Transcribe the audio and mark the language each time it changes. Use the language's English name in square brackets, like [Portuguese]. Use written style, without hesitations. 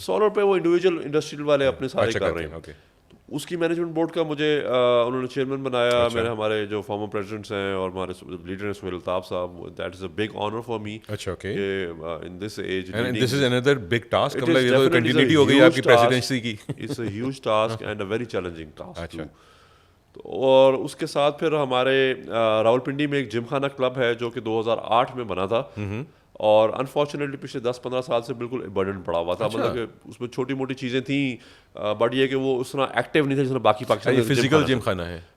[Urdu] Solar پہ وہ individual industrial والے اپنے سارے کر رہے ہیں. اس کی مینجمنٹ بورڈ کا مجھے انہوں نے چیئرمین بنایا. میرے ہمارے جو فارمر پریزیڈنٹس ہیں اور ہمارے لیڈر ہیں سہیل الطاف صاحب, [English] That is a big honour for me. [Urdu] اچھا okay, [English] In this age this is another big task. [Urdu] مطلب یہ تو کنٹینیوٹی ہو گئی آپ کی پریزیڈنسی کی. [English] It's a huge task and a very challenging task. [Urdu] اور اس کے ساتھ پھر ہمارے راولپنڈی میں ایک جم خانہ کلب ہے جو کہ 2008 میں بنا تھا, اور انفارچونیٹلی پچھلے 10-15 سال سے بالکل برڈن پڑا ہوا تھا. مطلب کہ اس میں چھوٹی موٹی چیزیں تھیں, بٹ یہ کہ وہ اس طرح ایکٹیو نہیں تھا جس طرح باقی پاکستان. فزیکل جم خانہ ہے,